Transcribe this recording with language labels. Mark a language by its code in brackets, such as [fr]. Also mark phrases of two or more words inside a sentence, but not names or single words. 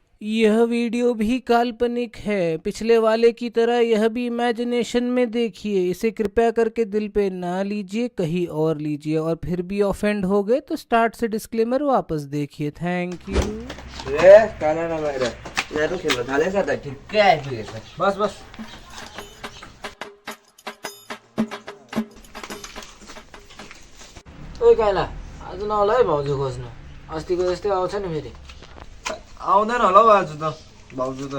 [hi] यह वीडियो भी काल्पनिक है। पिछले वाले की तरह यह भी इमेजिनेशन में देखिए। इसे कृपया करके दिल पे ना लीजिए, कहीं और लीजिए। और फिर भी ऑफेंड हो गए तो स्टार्ट से डिस्क्लेमर वापस देखिए। [en] thank you. [ne] काना नभएर यहाँ खेल्न थालेछ त ठिक्कै आइपुगेछ। बस बस ओइ काइला आज नहोला है भाउजू खोज्नु। अस्तिको जस्तै आउँछ नि फेरि। आउँदैन होला हौ आज त भाउजू त।